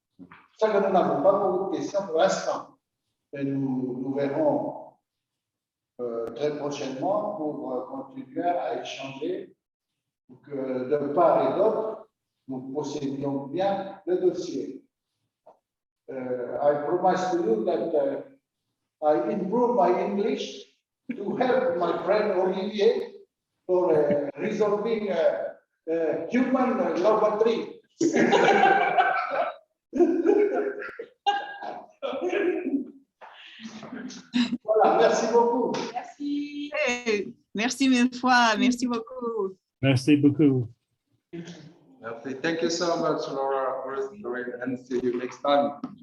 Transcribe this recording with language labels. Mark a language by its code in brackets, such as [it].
[fr] C'est pour ça que nous n'avons pas beaucoup de questions pour l'instant. Et nous verrons très prochainement pour continuer à échanger pour que de part et d'autre, nous possédions bien le dossier. [en] I promise to you that I improve my English to help my friend Olivier for resolving human logotry. [fr] Voilà, merci beaucoup. Merci. hey, merci mille fois, merci beaucoup. Merci beaucoup. [en] Okay, thank you so much, Laura, and see you next time.